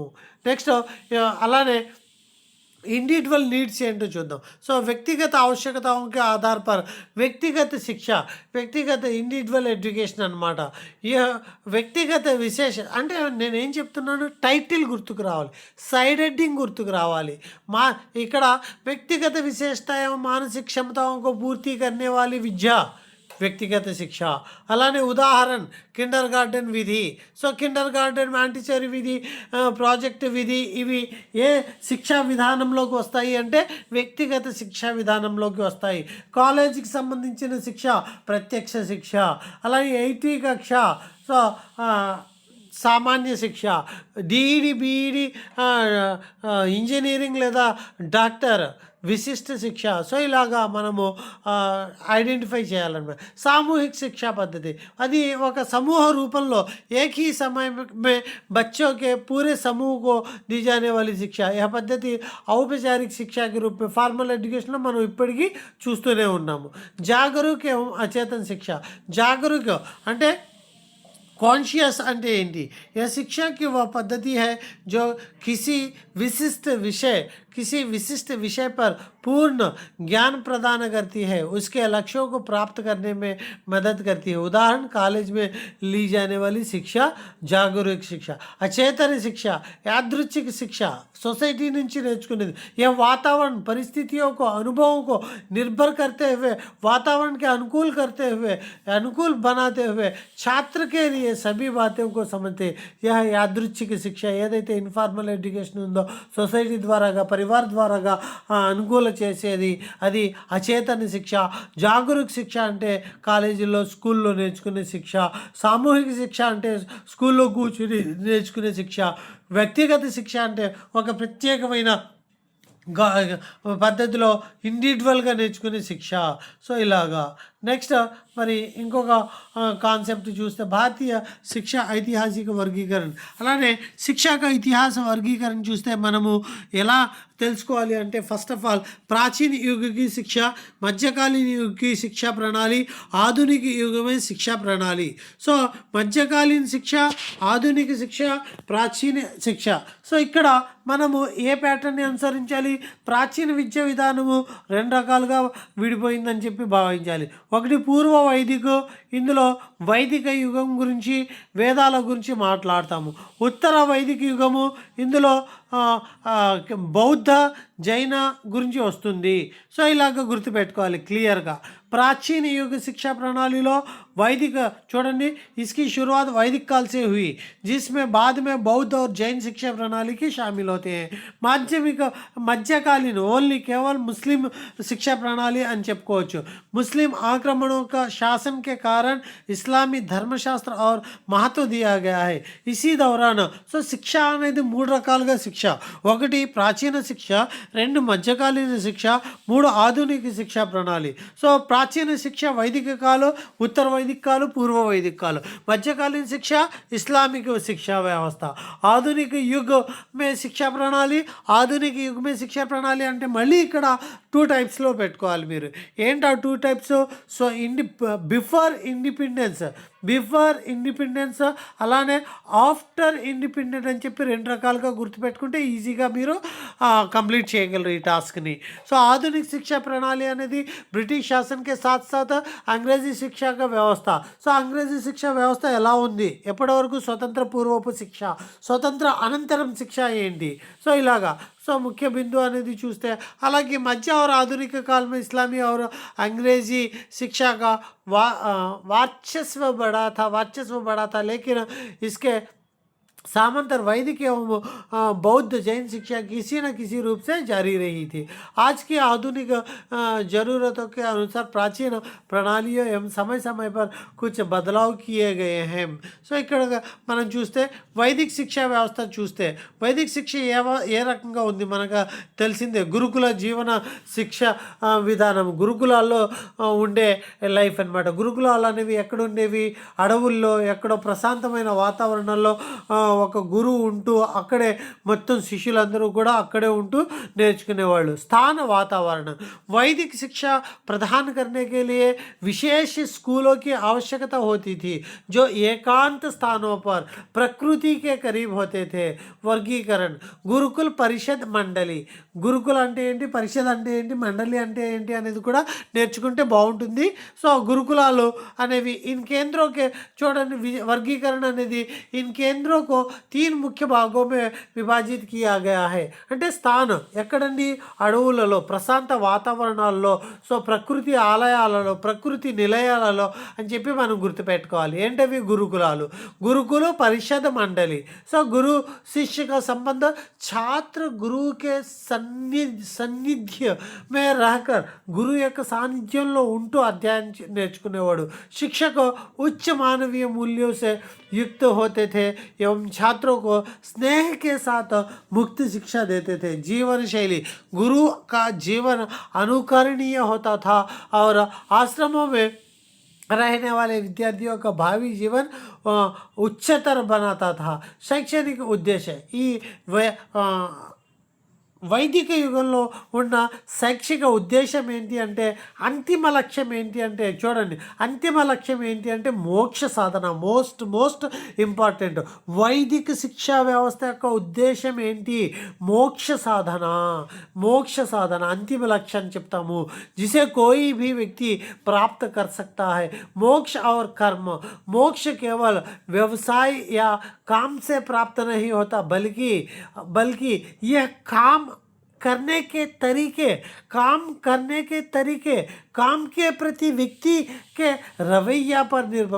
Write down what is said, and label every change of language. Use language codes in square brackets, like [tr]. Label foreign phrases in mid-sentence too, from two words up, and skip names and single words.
[te] నెక్స్ట్ అలానే [en] individual needs [te] ఏంటో చూద్దాం. సో వ్యక్తిగత [hi] आवश्यकताओं के आधार पर व्यक्तिगत शिक्षा, [te] వ్యక్తిగత [en] individual education [te] అనమాట. ఈ వ్యక్తిగత విశేష అంటే నేనేం చెప్తున్నాను, టైటిల్ గుర్తుకు రావాలి, [en] side heading [te] గుర్తుకు రావాలి. ఇక్కడ వ్యక్తిగత [hi] विशेषता एवं मानसिक क्षमताओं को पूर्ति करने वाली विद्या व्यक्तिगत शिक्षा. [te] అలానే ఉదాహరణ కిండర్ గార్డెన్ విధి. సో కిండర్ గార్డెన్, మాంటిసరీ విధి, ప్రాజెక్ట్ విధి ఇవి ఏ శిక్షా విధానంలోకి వస్తాయి అంటే వ్యక్తిగత శిక్షా విధానంలోకి వస్తాయి. కాలేజీకి సంబంధించిన శిక్ష ప్రత్యక్ష శిక్ష. అలాగే 8वीं కక్ష సో సామాన్య శిక్ష, డిఈడి, బీఈడి, ఇంజనీరింగ్ లేదా డాక్టర్ విశిష్ట శిక్ష. సో ఇలాగా మనము ఐడెంటిఫై చేయాలన్నమాట. [hi] सामूहिक शिक्षा पद्धति, [te] అది ఒక సమూహ రూపంలో [hi] एक ही समय में बच्चों के पूरे समूह को दी जाने वाली शिक्षा. [te] यह పద్ధతి ఔపచారిక శిక్ష [hi] के रूप में [en] formal educationలో [te] మనం ఇప్పటికీ చూస్తూనే ఉన్నాము. జాగరూక అచేతన శిక్ష. జాగరూక అంటే कॉन्शियस అంటే ఏంటి? [hi] यह शिक्षा की वह पद्धति है जो किसी विशिष्ट विषय किसी विशिष्ट विषय पर पूर्ण ज्ञान प्रदान करती है, उसके लक्ष्यों को प्राप्त करने में मदद करती है। उदाहरण कॉलेज में ली जाने वाली शिक्षा, जागरूक शिक्षा, अचेतन शिक्षा, यादृच्छिक शिक्षा, सोसाइटी [te] నుంచి నేర్చుకునేది। [hi] यह वातावरण परिस्थितियों को, अनुभवों को निर्भर करते हुए, वातावरण के अनुकूल बनाते हुए छात्र के लिए सभी बातों को समझते। यह यादृच्छिक शिक्षा [te] ఏదైతే [en] informal education [te] ఉందో సొసైటీ ద్వారాగా, పరివార్ ద్వారాగా అనుకూల చేసేది, అది అచేతన శిక్ష। జాగరూక్ శిక్ష అంటే కాలేజీల్లో, స్కూల్లో నేర్చుకునే శిక్ష। సామూహిక శిక్ష అంటే స్కూల్లో కూర్చుని నేర్చుకునే శిక్ష। వ్యక్తిగత శిక్ష అంటే ఒక ప్రత్యేకమైన పద్ధతిలో ఇండివిజువల్గా నేర్చుకునే శిక్ష। సో ఇలాగా నెక్స్ట్ మరి ఇంకొక కాన్సెప్ట్ చూస్తే భారతీయ శిక్ష ఐతిహాసిక వర్గీకరణ। అలానే శిక్షాక ఇతిహాస వర్గీకరణ చూస్తే మనము ఎలా తెలుసుకోవాలి అంటే [en] first of all [hi] प्राचीन युग की शिक्षा, मध्यकालीन युग की शिक्षा प्रणाली, आधुनिक युग में शिक्षा प्रणाली। [te] సో మధ్యకాలీన శిక్ష, ఆధునిక శిక్ష, ప్రాచీన శిక్ష। సో ఇక్కడ మనము ఏ ప్యాటర్న్ని అనుసరించాలి? ప్రాచీన విద్యా విధానము రెండు రకాలుగా విడిపోయిందని చెప్పి భావించాలి। ఒకటి పూర్వ వైదిక, ఇందులో వైదిక యుగం గురించి, వేదాల గురించి మాట్లాడతాము। ఉత్తర వైదిక యుగము, ఇందులో బౌద్ధ, జైన గురించి వస్తుంది। సో ఇలాగ గుర్తుపెట్టుకోవాలి క్లియర్గా। [hi] प्राचीन युग शिक्षा प्रणाली लो वैदिक చూడండి, इसकी शुरुआत वैदिक काल से हुई, जिसमें बाद में बौद्ध और जैन शिक्षा प्रणाली की शामिल होते हैं। माध्यमिक मध्यकालीन ओनली केवल मुस्लिम शिक्षा प्रणाली [te] అని చెప్పుకోవచ్చు। [hi] मुस्लिम आक्रमणों का शासन के कारण इस्लामी धर्मशास्त्र और महत्व दिया गया है। इसी दौरान [te] సో శిక్ష అనేది మూడు రకాలుగా శిక్ష। ఒకటి ప్రాచీన శిక్ష, రెండు మధ్యకాలీన శిక్ష, మూడు ఆధునిక శిక్షా ప్రణాళి। [hi] సో प्राचीन शिक्षा वैदिक काल, उत्तर वैदिक काल, पूर्व वैदिक काल। मध्यकालीन शिक्षा इस्लामिक शिक्षा व्यवस्था। आधुनिक युग में शिक्षा प्रणाली, आधुनिक युग में शिक्षा प्रणाली [te] అంటే మళ్ళీ ఇక్కడ టూ టైప్స్లో పెట్టుకోవాలి మీరు। ఏంటి ఆ [en] two types? [te] సో [en] before independence, [te] అలానే [en] after independent [te] అని చెప్పి రెండు రకాలుగా గుర్తుపెట్టుకుంటే ఈజీగా మీరు కంప్లీట్ చేయగలరు ఈ టాస్క్ని। సో ఆధునిక [hi] शिक्षा प्रणाली [te] అనేది బ్రిటిష్ శాసన్ [hi] के साथ साथ अंग्रेजी शिक्षा का व्यवस्था। [te] సో [hi] अंग्रेजी शिक्षा व्यवस्था [te] ఎలా ఉంది, ఎప్పటి వరకు స్వతంత్ర పూర్వపు శిక్ష, స్వతంత్ర అనంతరం శిక్ష ఏంటి, సో ఇలాగా। సో ముఖ్య బిందు అనేది చూస్తే [hi] हालांकि मध्य और आधुनिक काल में इस्लामी और अंग्रेजी शिक्षा का वर्चस्व बढ़ा था, लेकिन इसके सामंतर वैदिक एवं बौद्ध जैन शिक्षा किसी न किसी रूप से जारी रही थी। आज की आधुनिक ज़रूरतों के अनुसार प्राचीन प्रणालियों एवं समय समय पर कुछ बदलाव किए गए हैं। [te] సో ఇక్కడ మనం చూస్తే వైదిక శిక్షా వ్యవస్థ చూస్తే వైదిక శిక్ష ఏ రకంగా ఉంది మనకు తెలిసిందే। గురుకుల జీవన శిక్ష విధానం, గురుకులాల్లో ఉండే లైఫ్ అన్నమాట। గురుకులాలు అనేవి ఎక్కడ ఉండేవి? అడవుల్లో, ఎక్కడో ప్రశాంతమైన వాతావరణంలో ఒక గురువు ఉంటూ అక్కడే మొత్తం శిష్యులందరూ కూడా అక్కడే ఉంటూ నేర్చుకునేవాళ్ళు। [hi] स्थान वातावरण, वैदिक शिक्षा प्रदान करने के लिए विशेष स्कूलों की आवश्यकता होती थी, जो एकांत स्थानों पर प्रकृति के करीब होते थे। वर्गीकरण, गुरुकुल परिषद मंडली, [te] గురుకుల్ అంటే ఏంటి, పరిషత్ అంటే ఏంటి, మండలి అంటే ఏంటి అనేది కూడా నేర్చుకుంటే బాగుంటుంది। సో గురుకులాలు అనేవి [hi] इन केंद्रों के చూడండి वर्गीकरण అనేది इन केंद्रों को 3 मुख्य भागों में विभाजित किया गया है। [te] అంటే స్థానం ఎక్కడండి? అడవులలో, ప్రశాంత వాతావరణాల్లో, సో ప్రకృతి ఆలయాలలో, ప్రకృతి నిలయాలలో అని చెప్పి మనం గుర్తుపెట్టుకోవాలి। ఏంటవి? గురుకులాలు, గురుకులు, పరిషత్, మండలి। [hi] సో గురు शिष्य का संबंध छात्र गुरु के सन्निध्य मे रहकर [te] గురు యొక్క సాన్నిధ్యంలో ఉంటూ అధ్యాయం నేర్చుకునేవాడు। [hi] शिक्षक उच्च मानवीय मूल्यों से युक्त होते थे एवं छात्रों को स्नेह के साथ मुक्त शिक्षा देते थे। जीवन शैली, गुरु का जीवन अनुकरणीय होता था और आश्रमों में रहने वाले विद्यार्थियों का भावी जीवन उच्चतर बनाता था। शैक्षणिक उद्देश्य, [te] ఈ వైదిక యుగంలో ఉన్న శైక్షిక ఉద్దేశం ఏంటి అంటే, అంతిమ లక్ష్యం ఏంటి అంటే, చూడండి, అంతిమ లక్ష్యం ఏంటి అంటే మోక్ష సాధన. [en] most important. [te] వైదిక శిక్షా వ్యవస్థ యొక్క ఉద్దేశం ఏంటి? మోక్ష సాధన అంతిమ లక్ష్యం అని చెప్తాము. [hi] जिसे कोई भी व्यक्ति प्राप्त कर सकता है. मोक्ष और कर्म, मोक्ष केवल व्यवसाय या काम से प्राप्त नहीं होता, बल्कि यह काम करने के तरीके, काम के प्रति व्यक्ति के रवैया पर निर्भर.